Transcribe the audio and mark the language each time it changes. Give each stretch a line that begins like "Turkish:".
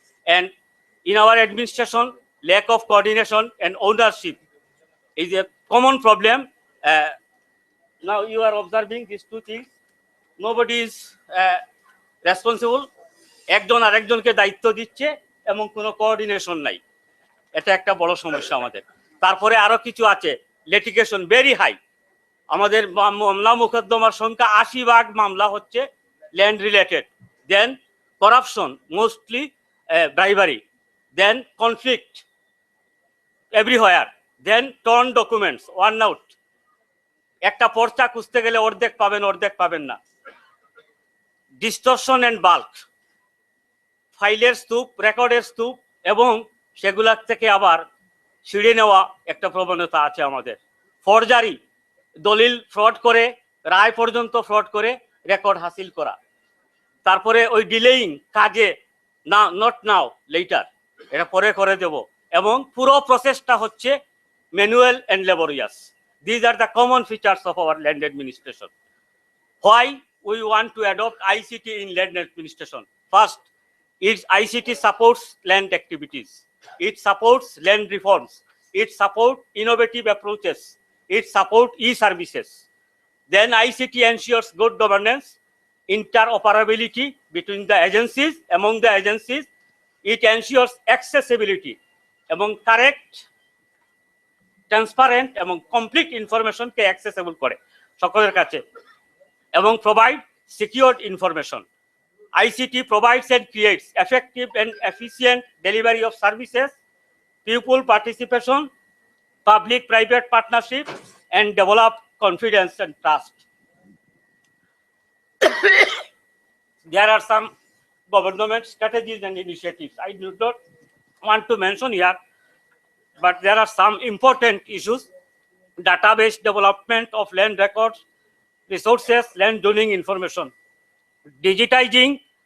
English: And in our administration, lack of coordination and ownership is a common problem. Now you are observing these two things. Nobody is responsible.
Bangla: একজন আরেকজনকে দায়িত্ব দিচ্ছে এবং কোনো coordination নাই। এটা একটা বড় সমস্যা আমাদের। তারপরে আরো কিছু আছে,
English: Litigation very high.
Bangla: আমাদের মামলা মোকদ্দমার সংখ্যা 80% মামলা হচ্ছে ল্যান্ড রিলেটেড।
English: Then corruption, mostly bribery, then conflict everywhere, then torn documents, worn out.
Bangla: একটা পর্চা খুঁজতে গেলে অর্ধেক পাবেন না।
English: distortion and bulk,
Bangla: ফাইলের স্তূপ, রেকর্ডের স্তূপ এবং সেগুলার থেকে আবার ছিঁড়ে নেওয়া একটা প্রবণতা আছে আমাদের। ফরজারি, দলিল ফ্রড করে, রায় পর্যন্ত ফ্রড করে রেকর্ড হাসিল করা। তারপরে ওই ডিলেইং কাজে, না
English: not now later,
Bangla: এটা পরে করে দেব, এবং পুরো প্রসেসটা হচ্ছে
English: Manual and laborious. These are the common features of our land administration. Why we want to adopt ICT in land administration? First, ICT supports land activities. It supports land reforms. It supports innovative approaches. It supports e-services. Then ICT ensures good governance, interoperability between the agencies, among the agencies. It ensures accessibility among correct, transparent এবং complete ইনফরমেশনকে accessible
Bangla: করে সকলের কাছে,
English: এবং provide secured information. ICT provides and creates effective and efficient delivery of services, people participation, public-private partnership, and develop confidence and trust. There are some government strategies and initiatives I do not want to mention here, but there are some important issues: database development of land records, resources, land zoning information, digitizing,